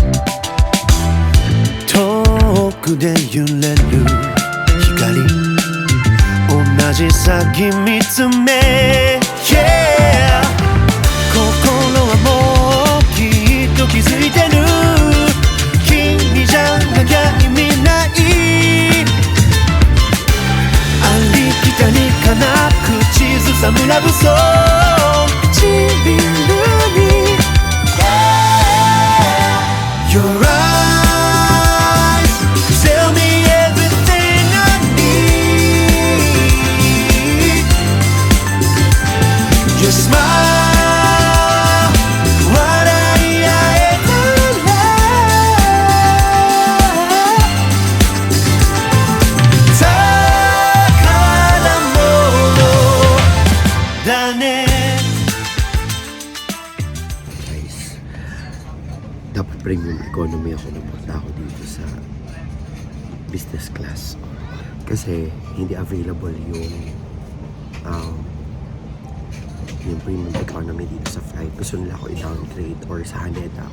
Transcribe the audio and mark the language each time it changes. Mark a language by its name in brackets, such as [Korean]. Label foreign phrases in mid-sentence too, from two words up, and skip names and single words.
[Japanese] 遠くで揺れる光同じ先見つめ、yeah、心はもうきっと気づいてる君じゃなきゃ意味ないありきたりかな口ずさむラブソング唇に [English] Your eyes tell me everything I need Your smile [Japanese] 笑い合えたら宝物だね [English] premium economy [Filipino] ako, napunta ako dito sa [English] business class. [Filipino] Kasi hindi available yung [English] premium economy [Filipino] dito sa flight. Gusto nila ako i-downgrade or sa Haneda ako.